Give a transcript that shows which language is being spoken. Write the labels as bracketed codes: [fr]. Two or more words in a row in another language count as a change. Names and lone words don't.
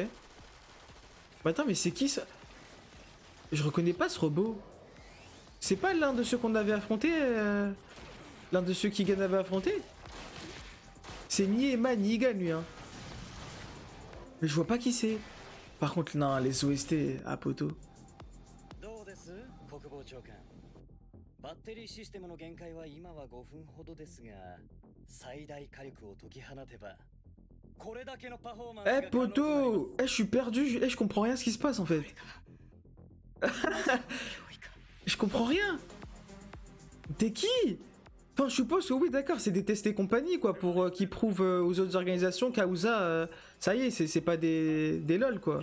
[fr] Mais attends, mais c'est qui, ça? Je reconnais pas ce robot. C'est pas l'un de ceux qu'on avait affronté l'un de ceux qu'Igan avait affronté? C'est ni Emma ni Igan, lui, hein. Mais je vois pas qui c'est. Par contre, non, les OST à poto. [ja] バッテリーシステムの限界は今は5分ほどですが、最大火力を解き放てばこれだけのパフォーマンスが。 [fr] Eh poto, je suis perdu, je comprends rien à ce qui se passe en fait. Je comprends rien. T'es qui? Enfin, je suppose que oui, d'accord, c'est des tests et compagnie quoi, pour qu'ils prouvent aux autres organisations qu'Aouza, ça y est, c'est pas des lol quoi.